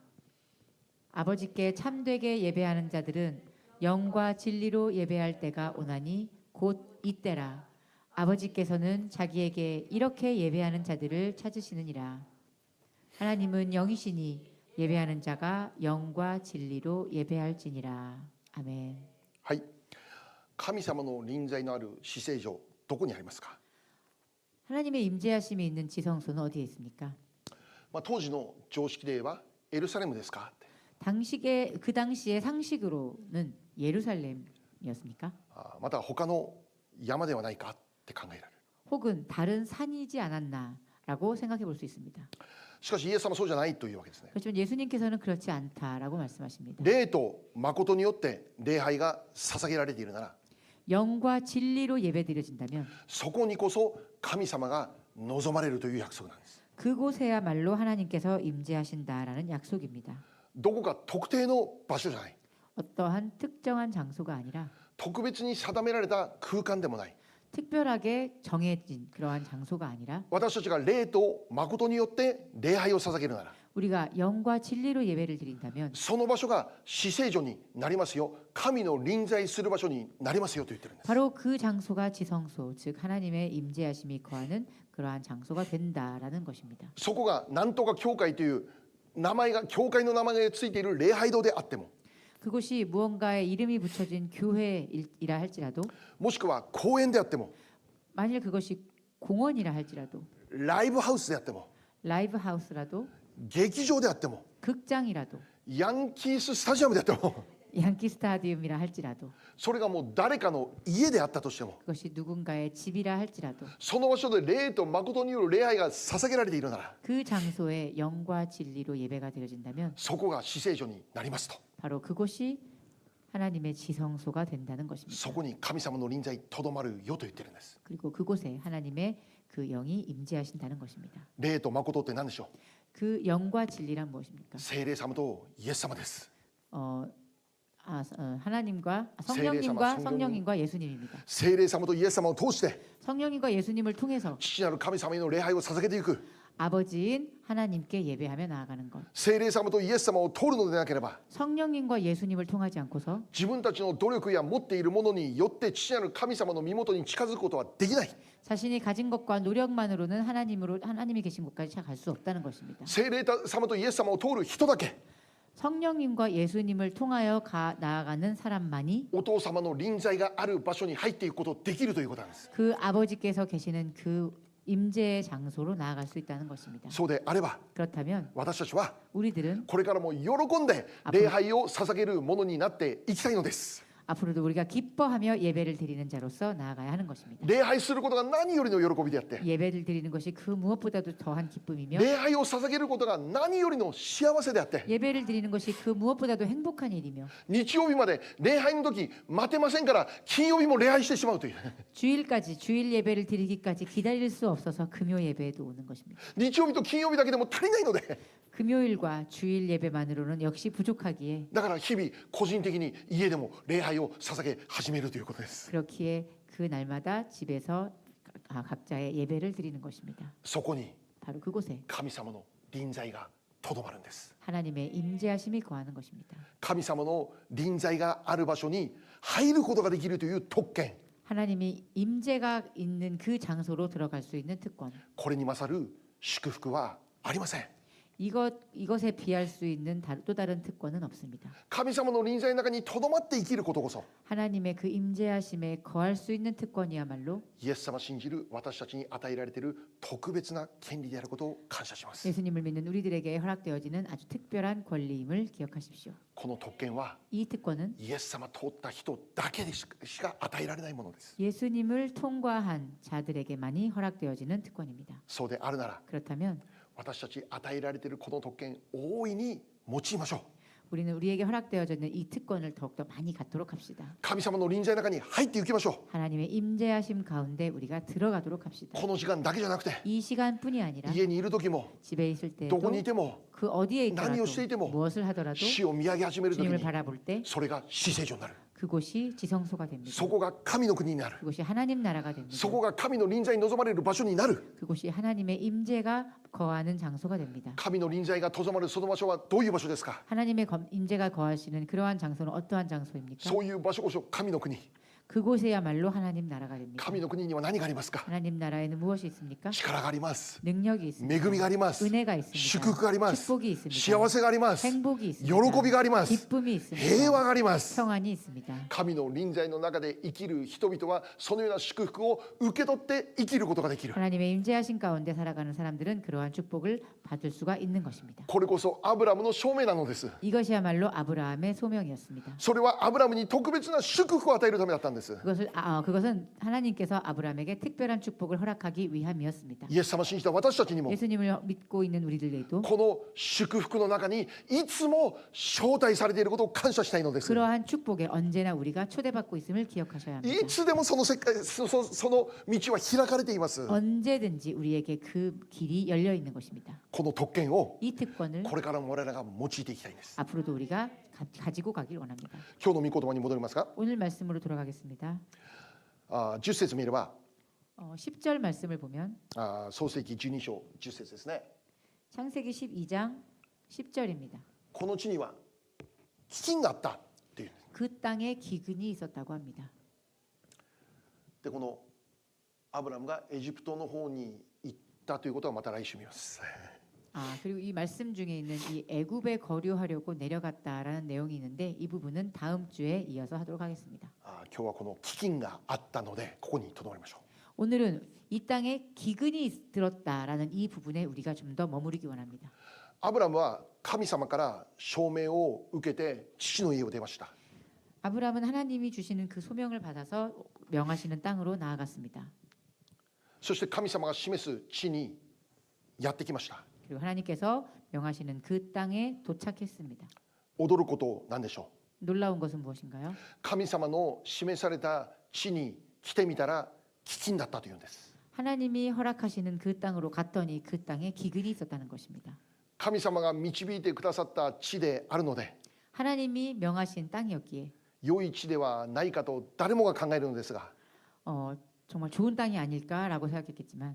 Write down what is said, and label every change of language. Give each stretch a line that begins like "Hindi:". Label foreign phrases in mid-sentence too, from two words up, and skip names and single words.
Korean: 아버지께 참되게 예배하는 자들은 영과 진리로 예배할 때가 오나니 곧 이때라. 아버지께서는 자기에게 이렇게 예배하는 자들을 찾으시느니라. 하나님은 영이시니 예배하는 자가 영과 진리로 예배할지니라. 아멘.
Japanese: はい。神様の臨在のある至聖所、どこにありますか？
Korean: 하나님의 임재하심이 있는 지성소는 어디에 있습니까?
Japanese: 当時の常識で言えばエルサレムですかって
Korean: 그 당시의 상식으로는 예루살렘이었습니까?
Japanese: また他の山ではないかって考えられる
Korean: 혹은 다른 산이지 않았나라고 생각해 볼 수 있습니다.
Japanese: しかしイエス様はそうじゃないというわけですね
Korean: 그렇지만 예수님께서는 그렇지 않다라고 말씀하십니다.
Japanese: 霊と誠によって礼拝が捧げられているなら
Korean: 영과 진리로 예배드려진다면
Japanese: そこにこそ神様が望まれるという約束なんです
Korean: 그곳에야말로 하나님께서 임재하신다라는 약속입니다.
Japanese: どこか特定の場所じゃない
Korean: 어떠한 특정한 장소가 아니라
Japanese: 特別に定められた空間でもない
Korean: 특별하게 정해진 그러한 장소가 아니라
Japanese: 私たちが霊と誠によって礼拝を捧げるなら
Korean: 우리가 영과 진리로 예배를 드린다면
Japanese: その場所が至聖所になりますよ神の臨在する場所になりますよと言ってるんです
Korean: 바로 그 장소가 지성소 즉 하나님의 임재하심이 거하는 그러한 장소가 된다라는 것입니다.
Japanese: そこが何とか教会という名前が教会の名前がついている礼拝堂であっても
Korean: 그곳이 무언가에 이름이 붙여진 교회이라 할지라도
Japanese: もしくは公園であっても
Korean: 만일 그것이 공원이라 할지라도
Japanese: ライブハウスであっても
Korean: 라이브 하우스라도
Japanese: 劇場であっても
Korean: 극장이라도
Japanese: ヤンキーススタジアムであっても
Korean: 양키 스타디움이라 할지라도
Japanese: それがもう誰かの家であったとしても
Korean: 그것이 누군가의 집이라 할지라도
Japanese: その場所で霊と誠による礼拝が捧げられているなら
Korean: 그 장소에 영과 진리로 예배가 드려진다면
Japanese: そこが至聖所になりますと
Korean: 바로 그곳이 하나님의 지성소가 된다는 것입니다.
Japanese: そこに神様の臨在とどまるよと言ってるんです
Korean: 그리고 그곳에 하나님의 그 영이 임재하신다는 것입니다.
Japanese: 霊と誠って何でしょ
Korean: 그 영과 진리란 무엇입니까?
Japanese: う聖霊様とイエス様です
Korean: 하나님과 세례사마, 성령님과 예수님입니다.
Japanese: 聖霊様とイエス様を通して
Korean: 성령님과 예수님을 통해서
Japanese: 父なる神様への礼拝を捧げていく
Korean: 아버지인 하나님께 예배하며 나아가는 것.
Japanese: 聖霊様とイエス様を通るのでなければ
Korean: 성령님과 예수님을 통하지 않고서
Japanese: 自分たちの努力や持っているものによって父なる神様の身元に近づくことはできない
Korean: 자신이 가진 것과 노력만으로는 하나님이 계신 곳까지 갈 수 없다는 것입니다.
Japanese: 聖霊様とイエス様を通る人だけ
Korean: 성령님과 예수님을 통하여 나아가는 사람만이
Japanese: お父様の臨在がある場所に入っていくことできるということなんです
Korean: 그 아버지께서 계시는 그 임재의 장소로 나아갈 수 있다는 것입니다.
Japanese: そうであれば
Korean: 그렇다면
Japanese: 私たちは
Korean: 우리들은
Japanese: これからも喜んで礼拝を捧げるものになっていきたいのです
Korean: 앞으로도 우리가 기뻐하며 예배를 드리는 자로서 나아가야 하는 것입니다.
Japanese: 礼拝することが何よりの喜びであって
Korean: 예배를 드리는 것이 그 무엇보다도 더한 기쁨이며
Japanese: 礼拝を捧げることが何よりの幸せであって
Korean: 예배를 드리는 것이 그 무엇보다도 행복한 일이며
Japanese: 日曜日まで礼拝の時待てませんから金曜日も礼拝してしまうという
Korean: 주일 예배를 드리기까지 기다릴 수 없어서 금요 예배에도 오는 것입니다.
Japanese: 日曜日と金曜日だけでも足りないので
Korean: 금요일과 주일 예배만으로는 역시 부족하기에
Japanese: だから日々個人的に家でも礼拝を捧げ始めるということです
Korean: 그렇기에 그 날마다 집에서 각자의 예배를 드리는 것입니다.
Japanese: そこに
Korean: 바로 그곳에
Japanese: 神様の臨在がとどまるんです
Korean: 하나님의 임재하심이 거하는 것입니다.
Japanese: 神様の臨在がある場所に入ることができるという特権
Korean: 하나님이 임재가 있는 그 장소로 들어갈 수 있는 특권.
Japanese: これに勝る祝福はありません
Korean: 이것에 비할 수 있는 또 다른 특권은 없습니다.
Japanese: 神様の臨在の中にとどまって生きることこそ
Korean: 하나님의 그 임재하심에 거할 수 있는 특권이야말로
Japanese: イエス様信じる私たちに与えられている特別な権利であることを感謝します
Korean: 예수님을 믿는 우리들에게 허락되어지는 아주 특별한 권리임을 기억하십시오.
Japanese: この特権は
Korean: 이 특권은
Japanese: イエス様通った人だけでしか与えられないものです
Korean: 예수님을 통과한 자들에게만이 허락되어지는 특권입니다.
Japanese: そうであるなら
Korean: 그렇다면
Japanese: 私たち与えられているこの特権大いに用いましょう
Korean: 우리는 우리에게 허락되어지는 이 특권을 더욱더 많이 갖도록 합시다.
Japanese: 神様の臨在の中に入っていきましょ
Korean: 하나님의 임재하심 가운데 우리가 들어가도록 합시다.
Japanese: うこの時間だけじゃなくて
Korean: 이 시간뿐이 아니라
Japanese: 家にいる時も
Korean: 집에 있을
Japanese: どこ
Korean: 때도
Japanese: にいても
Korean: 그 어디에
Japanese: 何
Korean: 있더라도
Japanese: をしていても
Korean: 무엇을 하더라도
Japanese: 死を見上げ始める時
Korean: 주님을
Japanese: に
Korean: 바라볼 때
Japanese: それが至聖所になる
Korean: 그곳이 지성소가 됩니다.
Japanese: そこが神の国になる
Korean: 그곳이 하나님 나라가 됩니다.
Japanese: そこが神の臨在に望まれる場所になる
Korean: 그곳이 하나님의 임재가 거하는 장소가 됩니다.
Japanese: 神の臨在がとどまるその場所はどういう場所ですか
Korean: 하나님의 임재가 거하시는 그러한 장소는 어떠한 장소입니까?
Japanese: そういう場所こそ神の国
Korean: 그곳에야말로 하나님 나라가 됩니다.
Japanese: 神の国には何がありますか？
Korean: 하나님 나라에는 무엇이 있습니까?
Japanese: 力があります。
Korean: 능력이 있습니다.
Japanese: 恵みがあります。
Korean: 은혜가 있습니다.
Japanese: 祝福があります。
Korean: 축복이 있습니다.
Japanese: 幸せがあります。
Korean: 행복이
Japanese: 喜
Korean: 있습니다.
Japanese: びがあります。
Korean: 기쁨이 있습니다.
Japanese: 平和があります。
Korean: 평안이 있습니다.
Japanese: 神の臨在の中で生きる人々はそのような祝福を受け取って生きることができる。
Korean: 하나님의 임재하신 가운데 살아가는 사람들은 그러한 축복을 받을 수가 있는 것입니다.
Japanese: これこそアブラムの証明なのです。
Korean: 이것이야말로 아브라함의 소명이었습니다.
Japanese: それはアブラムに特別な祝福を与えるためだったんです。
Korean: 그것은 하나님께서 아브라함에게 특별한 축복을 허락하기 위함이었습니다.
Japanese: イエス様を信じた私たちにも
Korean: 예수님을 믿고 있는 우리들에도
Japanese: この祝福の中にいつも招待されていることを感謝したいのです。
Korean: 그러한 축복에 언제나 우리가 초대받고 있음을 기억하셔야 합니다.
Japanese: いつでもその世界、その道は開かれています。
Korean: 언제든지 우리에게 그 길이 열려 있는 것입니다.
Japanese: この特権を
Korean: 이 특권을
Japanese: これからも我らが用いていきたいんです。
Korean: 앞으로도 우리가 가지고 가길 원합니다.
Japanese: 今日の御言葉に戻りますか？
Korean: 오늘 말씀으로 돌아가겠습니다.
Japanese: 10 節見れば
Korean: 10절 말씀을 보면
Japanese: 創世記12章10節ですね。
Korean: 창세기 12장 10절입니다.
Japanese: この地には飢饉があったっていう。
Korean: 그 땅에 기근이 있었다고 합니다.
Japanese: でこのアブラムがエジプトの方に行ったということはまた来週見ます。
Korean: 그리고 이 말씀 중에 있는 이 애굽에 거류하려고 내려갔다라는 내용이 있는데 이 부분은 다음 주에 이어서 하도록 하겠습니다.
Japanese: 今日はこの飢饉があったのでここにとどまりましょう。
Korean: 오늘은 이 땅에 기근이 들었다라는 이 부분에 우리가 좀 더 머무르기 원합니다.
Japanese: アブラムは神様から証明を受けて父の家を出ました。
Korean: 아브라함은 하나님이 주시는 그 소명을 받아서 명하시는 땅으로 나아갔습니다.
Japanese: そして神様が示す地にやってきました。
Korean: 그리고 하나님께서 명하시는 그 땅에 도착했습니다.
Japanese: 驚くことなんでしょう。
Korean: 놀라운 것은 무엇인가요?
Japanese: 神様の示された地に来てみたら飢饉だったというんです。
Korean: 하나님이 허락하시는 그 땅으로 갔더니 그 땅에 기근이 있었다는 것입니다.
Japanese: 神様が導いてくださった地であるので
Korean: 하나님이 명하신 땅이었기에
Japanese: 良い地ではないかと誰もが考えるのですが
Korean: 정말 좋은 땅이 아닐까라고 생각했겠지만